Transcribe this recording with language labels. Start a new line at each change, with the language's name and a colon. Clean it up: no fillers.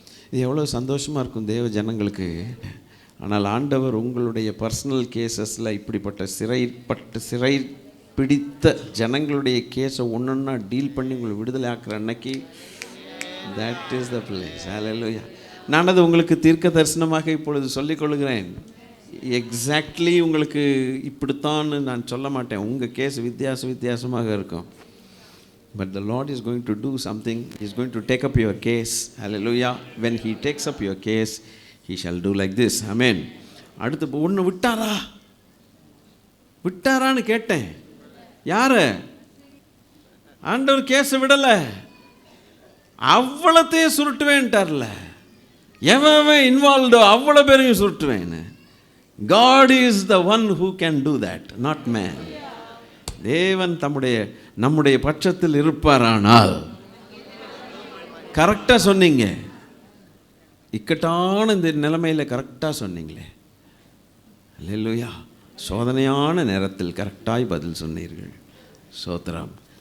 Tamil: இது எவ்வளோ சந்தோஷமாக இருக்கும் தேவ ஜனங்களுக்கு. ஆனால் ஆண்டவர் உங்களுடைய பர்சனல் கேசஸில் இப்படிப்பட்ட சிறை பிடித்த ஜனங்களுடைய கேஸை ஒன்றொன்னா டீல் பண்ணி உங்களை விடுதலை ஆக்குற அன்னைக்கு
English: That is the place.
Tamil: ஹல்லேலூயா. நான் அது உங்களுக்கு தீர்க்க தரிசனமாக இப்பொழுது சொல்லிக்கொள்கிறேன். எக்ஸாக்ட்லி உங்களுக்கு இப்படித்தான்னு நான் சொல்ல மாட்டேன். உங்கள் கேஸ் வித்தியாசமாக இருக்கும்.
English: But the lord is going to do something. He is going to take up your case. Hallelujah. When he takes up your case, he shall do like this.
Tamil: Amen. அடுத்து ஒன்று விட்டாரான்னு கேட்டேன். யாரு? ஆண்டவர் கேஸை விடலை. அவ்வளோத்தையும் சுருட்டுவேன்ட்டார்ல. எவன் இன்வால்வ்டோ அவ்வளோ பேரையும் சுருட்டுவேன்னு.
English: God is the one who can do that, not man.
Tamil: தேவன் நம்முடைய பட்சத்தில் இருப்பாரானால். கரெக்டாக சொன்னீங்க. இக்கட்டான இந்த நிலைமையில் கரெக்டாக சொன்னீங்களே. அல்லேலூயா. சோதனையான நேரத்தில் கரெக்டாய் பதில் சொன்னீர்கள். ஸ்தோத்திரம்.